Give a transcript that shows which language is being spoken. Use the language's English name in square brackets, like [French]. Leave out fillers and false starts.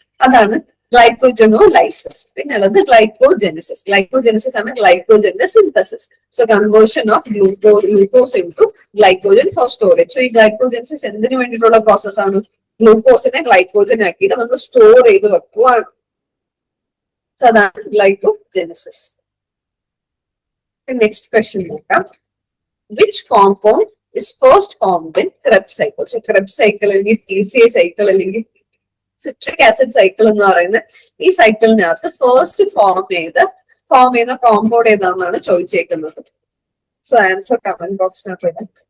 [Malayalam] അതാണ് ഗ്ലൈക്കോജനോലൈസിസ്. പിന്നെ ഉള്ളത് ഗ്ലൈക്കോജെനസിസ് ആണ് ഗ്ലൈക്കോജന്റെ synthesis. [English] So conversion of glucose into glycogen for storage. [Malayalam] So ഈ ഗ്ലൈക്കോജെനസിസ് എന്തിനു വേണ്ടിയിട്ടുള്ള പ്രോസസ്സാണ്? ഗ്ലൂക്കോസിനെ ഗ്ലൈക്കോജൻ ആക്കിയിട്ട് നമ്മൾ സ്റ്റോർ ചെയ്ത് വെക്കുവാണ്. [English] So that's glycogenesis. The next question [Malayalam] നോക്കാം. [English] Which compound is first formed in Krebs cycle? [Malayalam] So Krebs cycle അല്ലെങ്കിൽ TCA cycle അല്ലെങ്കിൽ citric acid cycle എന്ന് പറയുന്ന ഈ സൈക്കിളിനകത്ത് ഫസ്റ്റ് ഫോം ചെയ്ത കോമ്പൗണ്ട് ഏതാണെന്നാണ് ചോദിച്ചേക്കുന്നത്. സോ ആൻസർ കമന്റ് ബോക്സിനകത്ത് ഇടാം.